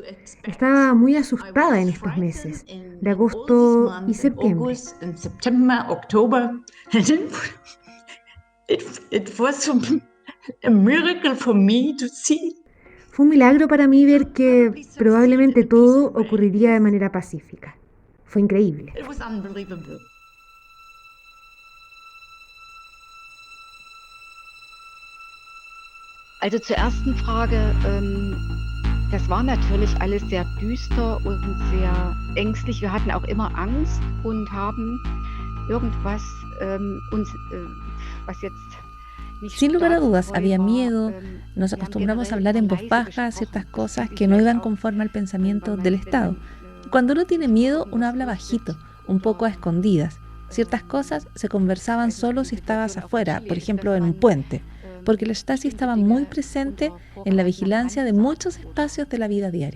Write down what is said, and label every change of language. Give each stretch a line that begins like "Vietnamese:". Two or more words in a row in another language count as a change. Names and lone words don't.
Spanish: Estaba muy asustada en estos meses, de agosto y septiembre. Fue un milagro para mí ver que probablemente todo ocurriría de manera pacífica. Fue increíble.
German: Also zur ersten Frage, das war natürlich alles sehr düster und sehr ängstlich. Wir hatten auch immer Angst und haben irgendwas was jetzt
Spanish: Sin lugar a dudas, había miedo, nos acostumbramos a hablar en voz baja a ciertas cosas que no iban conforme al pensamiento del Estado. Cuando uno tiene miedo, uno habla bajito, un poco a escondidas. Ciertas cosas se conversaban solo si estabas afuera, por ejemplo en un puente, porque la Stasi estaba muy presente en la vigilancia de muchos espacios de la vida diaria.